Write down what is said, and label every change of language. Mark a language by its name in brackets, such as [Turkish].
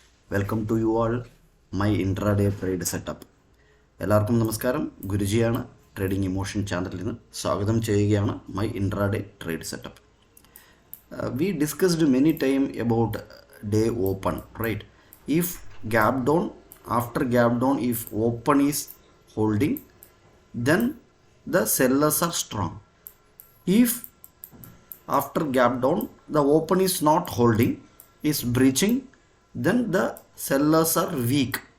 [English] Welcome to you all my intraday trade setup. [Malayalam] എല്ലാവർക്കും നമസ്കാരം. ഗുരുജിയാണ് trading emotion ചാനലിൽ നിന്ന് സ്വാഗതം ചെയ്യുകയാണ് [English] My intraday trade setup. We discussed many time about day open, right? If gap down, after gap down, if open is holding, then the sellers are strong. If after gap down the open is not holding, is breaching, then the sellers are weak.